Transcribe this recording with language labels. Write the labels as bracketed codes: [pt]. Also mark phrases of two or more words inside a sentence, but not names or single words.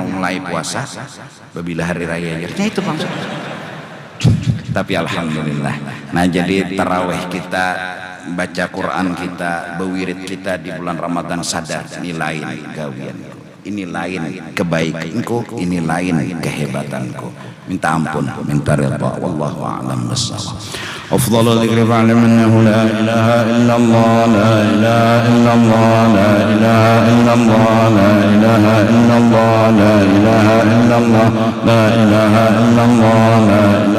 [bjn] mulai puasa bila hari raya ya itu bang tapi alhamdulillah nah jadi tarawih kita baca Quran kita bewirid kita di bulan Ramadan sadar ini lain gawian ini lain kebaikanku ini lain kehebatanku minta ampun minta ridha [ar] والله أعلم بالصواب أفضل الذكر فاعلم أنه لا إله إلا الله لا إله إلا الله لا إله إلا الله لا إله إلا الله لا إله إلا الله لا إله إلا الله